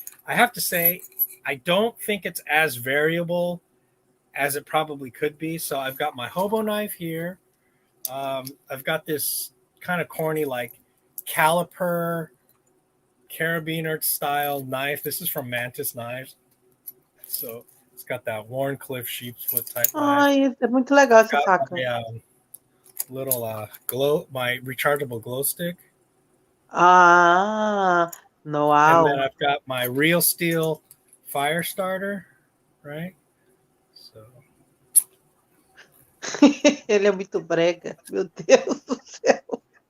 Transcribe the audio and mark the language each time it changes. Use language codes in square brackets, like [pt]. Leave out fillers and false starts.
[en] I have to say, I don't think it's as variable as it probably could be. So I've got my hobo knife here. I've got this kind of corny like caliper carabiner style knife. This is from Mantis Knives. So it's got that Warncliffe sheepsfoot type knife. [pt] Ai, é muito legal essa faca. [en] Little my rechargeable glow stick. Ah, no, wow. And then I've got my real steel fire starter, right? So [pt] ele é muito brega, meu Deus do céu.